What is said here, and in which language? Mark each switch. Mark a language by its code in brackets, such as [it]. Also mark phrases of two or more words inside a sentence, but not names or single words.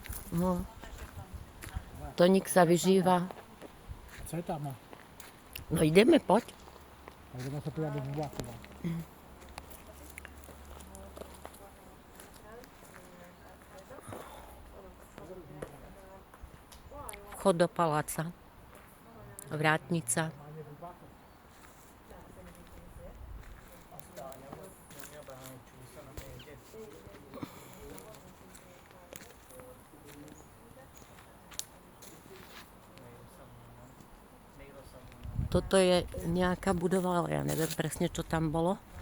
[sk] No. Toník sa vyžíva. [cs] Co je tam? [sk] No ideme, poď. [cs] Tak jdeme se podívat do Bubákova. [sk] Vchod do paláca. Vrátnica. Toto je nejaká budova, ale ja neviem presne, čo tam bolo.